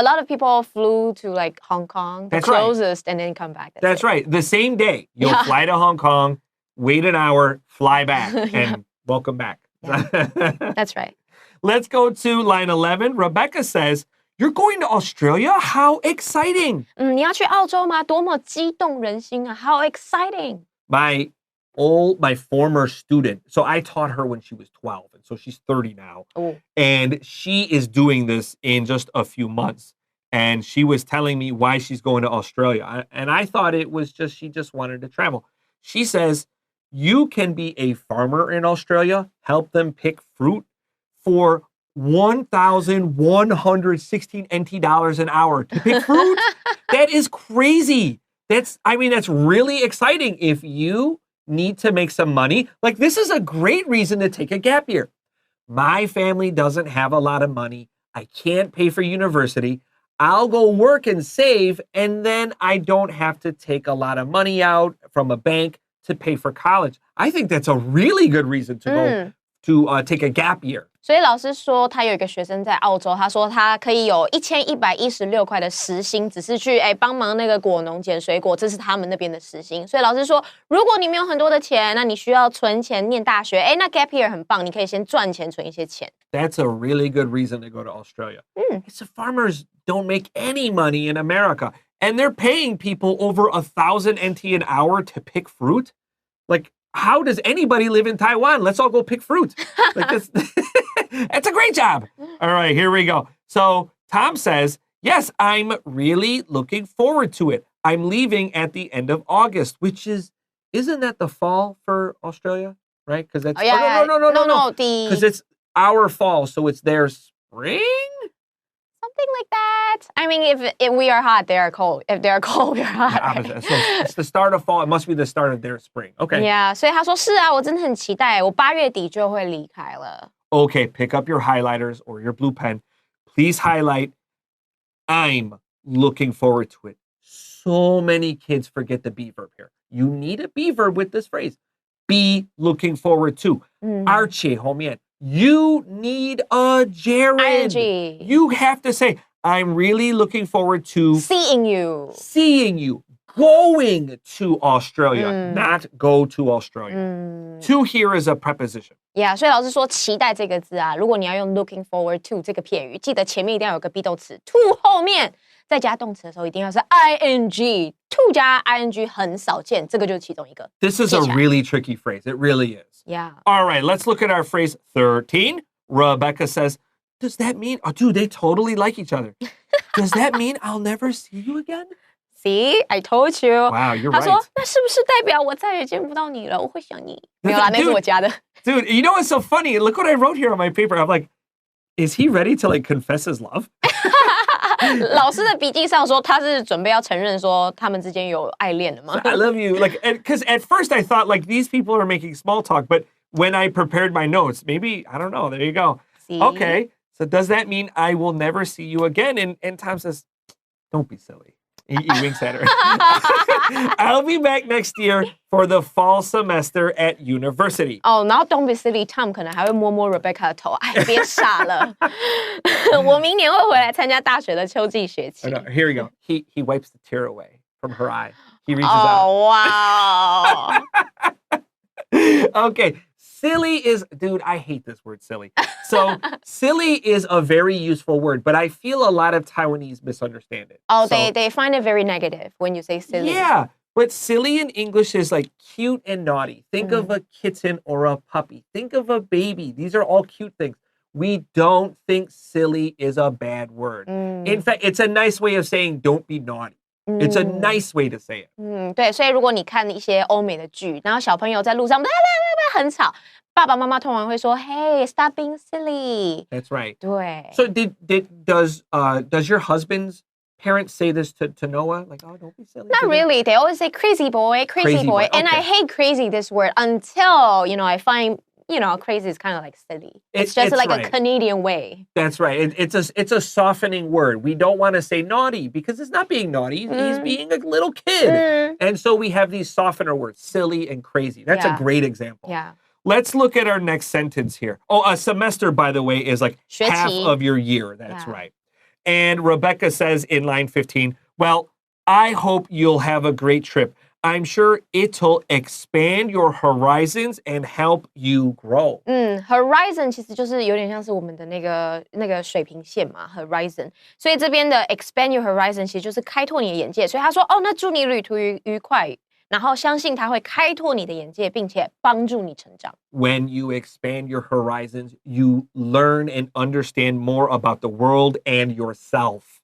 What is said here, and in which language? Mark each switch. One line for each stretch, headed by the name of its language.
English: a lot of people flew to like Hong Kong, the That's right. closest, and then come back. That's it. right. The same day, you'll Yeah. fly to Hong Kong, wait an hour, fly back, and welcome back. That's right. Let's go to line 11. Rebecca says, you're going to Australia? How exciting.
Chinese: 你要去澳洲吗？多么激动人心啊 ！
English: How exciting! My former student, so I taught her when she was 12, and so she's 30 now. Oh. And she is doing this in just a few months. And she was telling me why she's going to Australia. And I thought it was she just wanted to travel. She says, you can be a farmer in Australia, help them pick fruit for 1,116 NT dollars an hour to pick fruit. That is crazy. That's really exciting. If you need to make some money, like this is a great reason to take a gap year. My family doesn't have a lot of money. I can't pay for university. I'll go work and save, and then I don't have to take a lot of money out from a bank to pay for college. I think that's a really good reason to go to take a gap year.
Chinese: 所以老师说，他有一个学生在澳洲，他说他可以有1116块的时薪，只是去帮忙那个果农捡水果，这是他们那边的时薪。所以老师说，如果你没有很多的钱，那你需要存钱念大学，那 gap year 很棒，你可以先赚钱存一些钱。
English: That's a really good reason to go to Australia. It's the farmers don't make any money in America, and they're paying people over 1,000 NT an hour to pick fruit. Like, how does anybody live in Taiwan? Let's all go pick fruit. Like this. It's a great job. All right, here we go. So Tom says, yes, I'm really looking forward to it. I'm leaving at the end of August, which isn't that the fall for Australia? Right? Because that's no. Because it's our fall, so it's their spring? Something like that. I mean, if we are hot, they are cold. If they are cold, we are hot. So it's the start of fall. It must be the start of their spring. Okay. Yeah.
Chinese: 所以他说是啊，我真的很期待，我8月底就会离开了。
English: Okay, pick up your highlighters or your blue pen. Please highlight, I'm looking forward to it. So many kids forget the be verb here. You need a be verb with this phrase. Be looking forward to. Archie,
Chinese: 后面,
English: you need a gerund. ING. You have to say, I'm really looking forward to seeing you. Going to Australia, not go to Australia. To here is a preposition.
Chinese: Yeah, 所以老师说期待这个字啊，如果你要用
English: looking forward to
Chinese: 这个片语，记得前面一定要有个 be 动词 to 后面再加动词的时候一定要是 ing。 to 加 ing 很少见，这个就是其中一个。
English: This is a really tricky phrase. It really is. Yeah. All right, let's look at our phrase 13. Rebecca says, does that mean, oh, dude, they totally like each other. Does that mean I'll never see you again? See, I told you. Wow, you're
Chinese: 他
English: right.
Chinese: 说那是不是代表我再也见不到你了？我会想你。没有啦，那是我加的。
English: Dude, you know what's so funny? Look what I wrote here on my paper. I'm like, is he ready to like confess his love?
Chinese: 老师的笔记上说他是准备要承认说他们之间有爱恋了吗？
English: I love you. Like, because at first I thought like these people are making small talk, but when I prepared my notes, maybe, I don't know, there you go. See? Okay, so does that mean I will never see you again? And Tom says, don't be silly. He winks at her. I'll be back next year for the fall semester at university.
Chinese: 哦，然后
English: Don't be silly
Chinese: Tom 可能还会摸摸 Rebecca 的头，哎，别傻了，我明年会回来参加大学的秋季学期。
English: Oh, no, here we go. He wipes the tear away from her eye. He reaches
Chinese: 哦，哇哦，
English: out. Okay. Silly is, dude, I hate this word silly. So silly is a very useful word, but I feel a lot of Taiwanese misunderstand it. Oh, So- they find it very negative when you say silly. Yeah, but silly in English is like cute and naughty. Think of a kitten or a puppy. Think of a baby. These are all cute things. We don't think silly is a bad word. In fact, it's a nice way of saying don't be naughty. It's a nice way to say it.
Chinese: 对，所以如果你看一些欧美的剧，然后小朋友在路上很吵，爸爸妈妈通常会说 ，
English: Hey, stop being silly. That's right.
Chinese: 对。
English: So does your husband's parents say this to Noah? Like, oh, don't be silly. Not really. They always say crazy boy, crazy boy. And I Okay. hate crazy, this word, until, I find, crazy is kind of like silly. It's just like right. a Canadian way. That's right. It's a softening word. We don't want to say naughty because it's not being naughty. He's being a little kid. And so we have these softener words, silly and crazy. That's a great example. Yeah. Let's look at our next sentence here. Oh, a semester, by the way, is like
Chinese: 学期
English: half of your year. That's Yeah. right. And Rebecca says in line 15, well, I hope you'll have a great trip. I'm sure it'll expand your horizons and help you grow.
Chinese: Horizon 其实就是有点像是我们的那个水平线嘛 ，horizon。所以这边的
English: expand your horizon
Chinese: 其实就是开拓你的眼界。所以他说，哦，那祝你旅途愉快，然后相信他会开拓你的眼界，并且帮助你成长。
English: When you expand your horizons, you learn and understand more about the world and yourself.